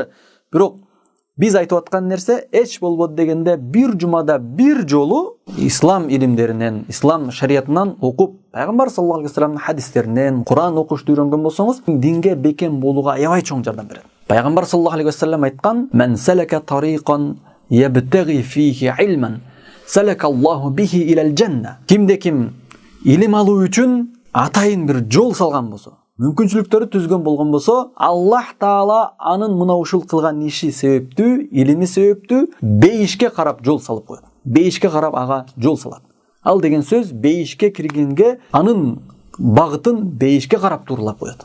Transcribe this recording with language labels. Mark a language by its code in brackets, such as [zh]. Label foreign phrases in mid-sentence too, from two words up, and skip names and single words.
[ky] Бирок биз айтып аткан нерсе эч болбоду дегенде бир жумада бир жолу ислам илимдеринен, ислам шариятынан окуп, пайгамбар [ar] صلى الله عليه وسلم [ky] хадистеринен, Куран окушты үйрөнгөн болсоңуз, динге бекем болууга аябай чоң жардам берет. [ar] Пайгамбар صلى الله عليه وسلم айткан: "من سلك طريقا يبتغي فيه علما سلك الله به إلى الجنة." [ky] Кимде-ким илим алуу үчүн атайын бир жол салган болсо, мүмкүнчүлүктөрү түзгөн болгон болсо, Аллах Таала анын мына ушул кылган иши себептүү, илими себептүү бейишке карап жол салып коет. Бейишке карап ага жол салат. Ал деген сөз бейишке киргенге анын багытын бейишке карап тууралап коет.